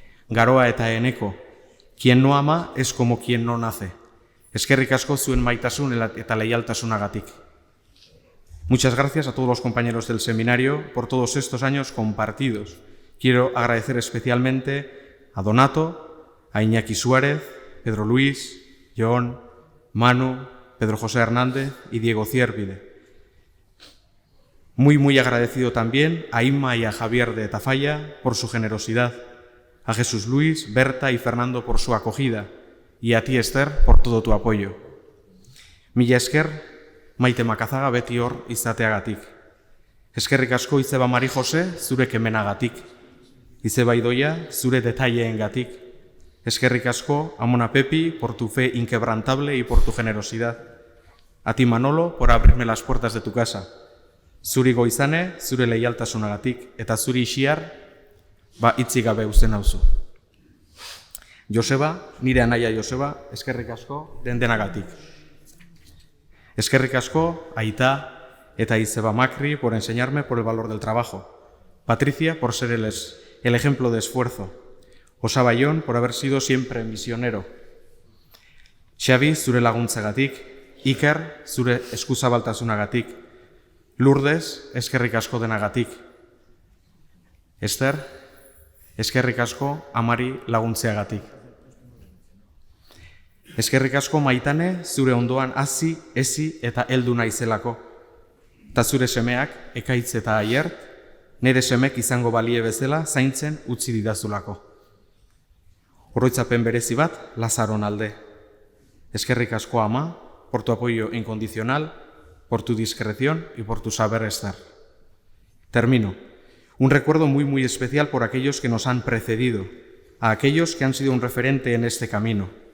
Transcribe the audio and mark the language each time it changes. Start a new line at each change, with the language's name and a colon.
Spanish: Garoa eta Eneko, quien no ama es como quien no nace.
Basque: Eskerrik asko zuen maitasun eta leialtasunagatik.
Spanish: Muchas gracias a todos los compañeros del seminario por todos estos años compartidos. Quiero agradecer especialmente a Donato, a Iñaki Suárez, Pedro Luis, John, Manu, Pedro José Hernández y Diego Ciervide. Muy agradecido también a Inma y a Javier de Tafalla por su generosidad, a Jesús Luis, Berta y Fernando por su acogida y a ti, Esther, por todo tu apoyo.
Basque: Mila esker, Maite Makazaga beti hor izateagatik. Eskerrik asko Izeba Mari Jose zure kemenagatik. Izeba Idoia zure detaileengatik. Eskerrik asko,
Spanish: Amona Pepi, por tu fe inquebrantable y por tu generosidad. A ti, Manolo, por abrirme las puertas de tu casa.
Basque: Zuri Goizane, zure leialtasunagatik, eta zuri Ixiar, hitzik gabe uzten nauzu. Joseba, nire anaia Joseba, eskerrik asko denagatik. Eskerrik asko,
Spanish: Aita eta Izeba Macri, por enseñarme por el valor del trabajo. Patricia por ser el ejemplo de esfuerzo, Osaba Jon por haber sido siempre misionero, Xabi
Basque: zure laguntzagatik, Iker zure eskuzabaltasunagatik, Lourdes eskerrik asko denagatik, Ester eskerrik asko amari laguntzeagatik. Eskerrik asko Maitane zure ondoan hazi, ezi eta heldu naizelako. Ta zure semeak, Ekaitz eta Aiert, nire semek izango balie bezala zaintzen utzi didazulako. Oroitzapen berezi bat Lazaron alde. Eskerrik asko ama,
Spanish: por tu apoyo incondicional, por tu discreción y por tu saber estar. Termino. Un recuerdo muy especial por aquellos que nos han precedido, a aquellos que han sido un referente en este camino.